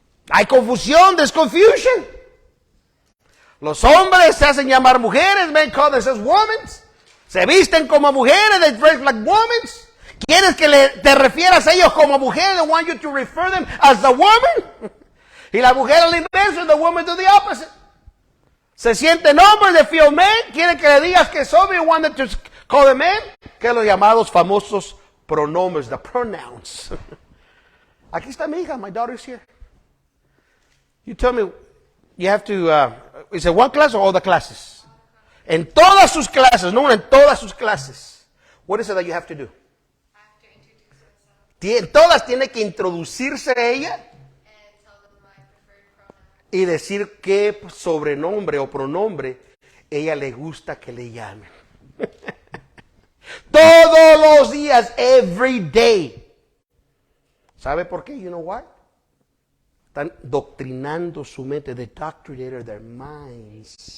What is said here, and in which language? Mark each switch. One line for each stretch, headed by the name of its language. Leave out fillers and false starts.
Spanish: Hay confusión,
English: there's confusion.
Spanish: Los hombres se hacen llamar mujeres,
English: men call themselves women.
Spanish: Se visten como mujeres,
English: they dress like women.
Spanish: ¿Quieres que te refieras a ellos como mujeres?
English: They want you to refer them as a woman.
Spanish: Y la mujer al inverso,
English: the woman do the opposite.
Spanish: Se sienten hombres,
English: they feel men.
Spanish: Quieren que le digas que son,
English: you want them to call them men.
Spanish: Que los llamados famosos pronombres,
English: the pronouns.
Spanish: Aquí está mi hija,
English: my daughter's here. You tell me, you have to, is it one class or all the classes?
Spanish: En todas sus clases, no, en todas sus clases.
English: What is it that you have to do?
Spanish: Todas tiene que introducirse a ella y decir qué sobrenombre o pronombre ella le gusta que le llamen. Todos los días,
English: every day.
Spanish: ¿Sabe por qué?
English: You know why?
Spanish: Están doctrinando su mente.
English: They doctrinated their minds.